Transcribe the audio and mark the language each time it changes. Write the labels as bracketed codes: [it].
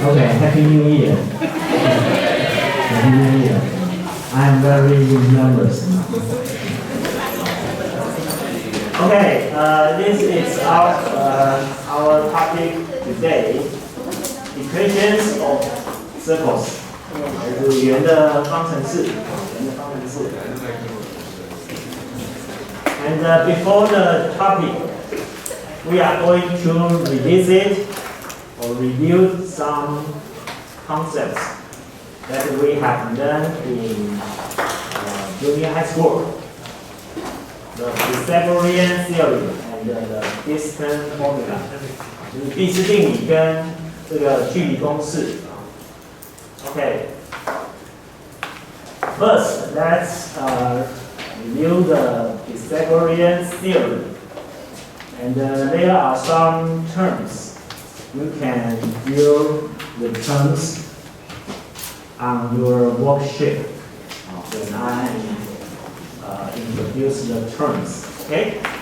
[en] Okay, Happy New Year. Happy New Year. I'm very nervous now. Okay, this is our topic today. Equations of circles. [zh] 是圆的方程式，圆的方程式。 [en] And before the topic, we are going to revisit or review some concepts that we have learned in junior high school. The Pythagorean theorem and the distance formula. [zh] 就是毕氏定理跟这个距离公式。 [en] Okay. First, let's review the Pythagorean theorem. And there are some terms. You can view the terms on your worksheet when I introduce the terms. Okay?